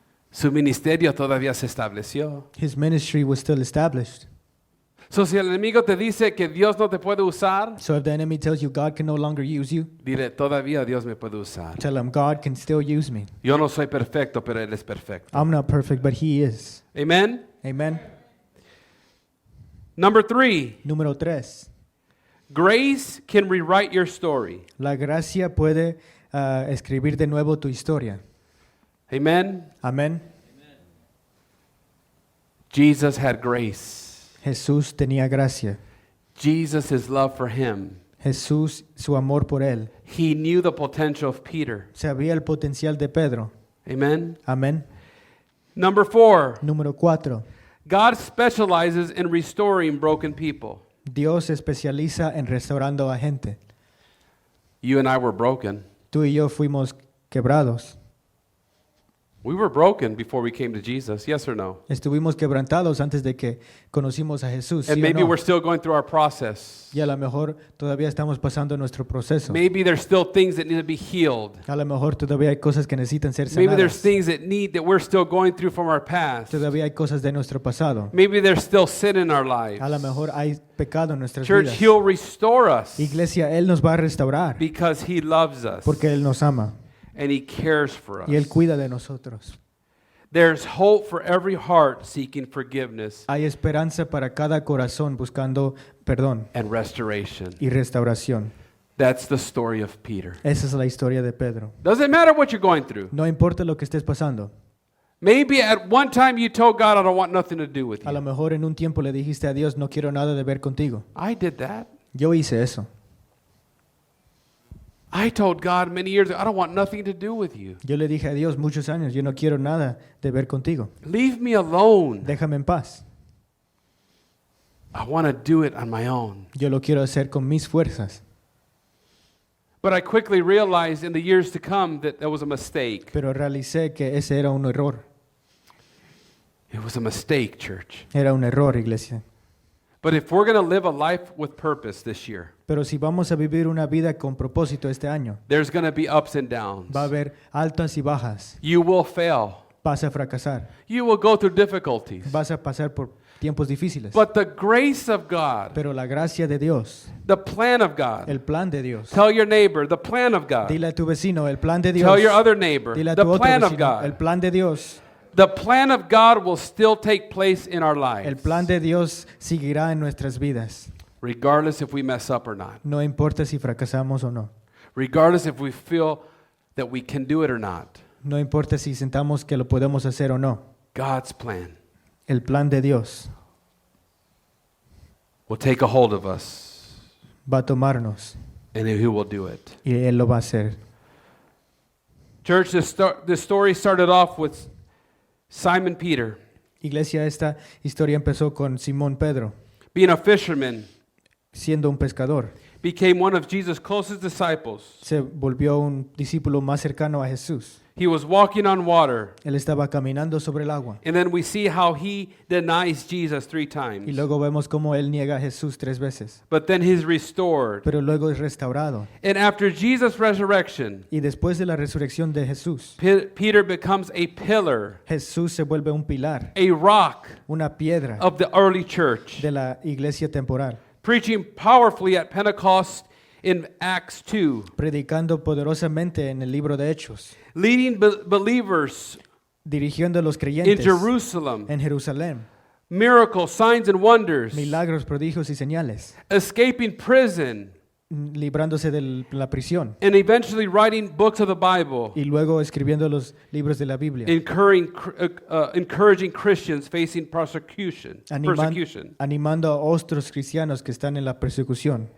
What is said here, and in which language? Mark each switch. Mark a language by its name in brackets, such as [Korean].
[Spanish] Su ministerio todavía se estableció. [English] His ministry was still established. [Spanish] So, si el enemigo te dice que Dios no te puede usar, [English] So if the enemy tells you God can no longer use you, [Spanish] dile, todavía Dios me puede usar. [English] tell him God can still use me. [Spanish] Yo no soy perfecto, pero Él es perfecto. [English] I'm not perfect, but He is. Amen? Amen. Number 3, [Spanish] Número 3. [English] grace can rewrite your story. [Spanish] La gracia puede escribir de nuevo tu historia. [English] Amen? [Spanish] Amén. [English] Jesus had grace. [Spanish] Jesús tenía gracia. [English] Jesus, his love for him. [Spanish] Jesús, su amor por él. [English] He knew the potential of Peter. [Spanish] Sabía el potencial de Pedro. [English] Amen? [Spanish] Amén. [English] Number 4, [Spanish] Número 4. [English] God specializes in restoring broken people. [Spanish] Dios se especializa en restaurando a gente. [English] You and I were broken. [Spanish] Tú y yo fuimos quebrados. [English] We were broken before we came to Jesus, yes or no? [Spanish] Estuvimos quebrantados antes de que conocimos a Jesús. [English] And [Spanish] ¿Sí o [English] maybe [Spanish] no? [English] we're still going through our process. [Spanish] Y a lo mejor todavía estamos pasando nuestro proceso. [English] Maybe there's still things that need to be healed. [Spanish] A lo mejor todavía hay cosas que necesitan ser [English] Maybe there's [Spanish] sanadas. [English] things that we're still going through from our past. [Spanish] Todavía hay cosas de nuestro pasado. [English] Maybe there's still sin in our lives. [Spanish] A lo mejor hay pecado en nuestras [English] Church, [Spanish] vidas. [English] He'll restore us [Spanish] Iglesia, Él nos va a restaurar [English] because He loves us [Spanish] porque Él nos ama [English] and He cares for us. [Spanish] y Él cuida de nosotros. [English] There's hope for every heart seeking forgiveness [Spanish] Hay esperanza para cada corazón buscando perdón [English] and restoration. [Spanish] y restauración. [English] That's the story of Peter. [Spanish] Esa es la historia de Pedro. [English] Doesn't matter what you're going through. [Spanish] No importa lo que estés pasando. [English] Maybe at one time you told God, I don't want nothing to do with [Spanish] A lo [English] you. [Spanish] mejor en un tiempo le dijiste a Dios, no quiero nada de ver contigo. [English] I did that. [Spanish] Yo hice eso. [English] I told God many years ago, I don't want nothing to do with you. [Spanish] Yo le dije a Dios muchos años, yo no quiero nada de ver contigo. [English] Leave me alone. [Spanish] Déjame en paz. [English] I want to do it on my own. [Spanish] Yo lo quiero hacer con mis fuerzas. [English] But I quickly realized in the years to come that that was a mistake. [Spanish] Pero realicé que ese era un error. [English] It was a mistake, church. [Spanish] Era un error, iglesia. [English] But if we're going to live a life with purpose this year, [Spanish] Pero si vamos a vivir una vida con propósito este año, [English] there's going to be ups and downs. [Spanish] va a haber altas y bajas. [English] You will fail. [Spanish] Vas a fracasar. [English] You will go through difficulties. [Spanish] Vas a pasar por tiempos difíciles. [English] But the grace of God, [Spanish] Pero la gracia de Dios, [English] the plan of God, [Spanish] el plan de Dios. [English] tell your neighbor, the plan of God. [Spanish] Dile a tu vecino, el plan de Dios. [English] Tell your other neighbor, [Spanish] Dile a [English] the [Spanish] tu otro [English] plan of [Spanish] vecino, el [English] God. [Spanish] plan de Dios. [English] The plan of God will still take place in our [Spanish] El [English] lives, [Spanish] plan de Dios seguirá en nuestras vidas. [English] regardless if we mess up or not, [Spanish] No importa si fracasamos o no. [English] regardless if we feel that we can do it or not. [Spanish] No importa si sentamos que lo podemos hacer o no. [English] God's plan [Spanish] El plan de Dios [English] will take a hold of us, [Spanish] va a tomarnos [English] and He will do it. [Spanish] y Él lo va a hacer. [English] Church, this story started off with Simon Peter [Spanish] Iglesia, esta historia empezó con Simón Pedro, [English] being a fisherman, [Spanish] siendo un pescador. [English] became one of Jesus' closest disciples. [Spanish] Se volvió un discípulo más cercano a Jesús. [English] He was walking on water, [Spanish] Él estaba caminando sobre el agua. [English] and then we see how he denies Jesus 3 [Spanish] Y [English] times. [Spanish] luego vemos cómo Él niega a Jesús 3 veces. [English] But then he's restored. [Spanish] Pero luego es restaurado. [English] And after Jesus' resurrection, [Spanish] Y después de la resurrección de Jesús, [English] Peter becomes a pillar, [Spanish] Jesús se vuelve un pilar, [English] a rock [Spanish] una piedra [English] of the early church, [Spanish] de la iglesia temporal, [English] preaching powerfully at Pentecost in Acts 2, [Spanish] predicando poderosamente en el libro de Hechos, [English] leading believers [Spanish] dirigiendo a los [English] in [Spanish] creyentes [English] Jerusalem, [Spanish] en Jerusalén, [English] miracles, signs, and wonders, [Spanish] milagros, prodigios y señales, [English] escaping prison, [Spanish] librándose de la prisión [English] and eventually writing books of the Bible, [Spanish] y luego escribiendo los libros de la Biblia, [English] encouraging Christians facing persecution, [Spanish] animando a otros cristianos que están en la persecución,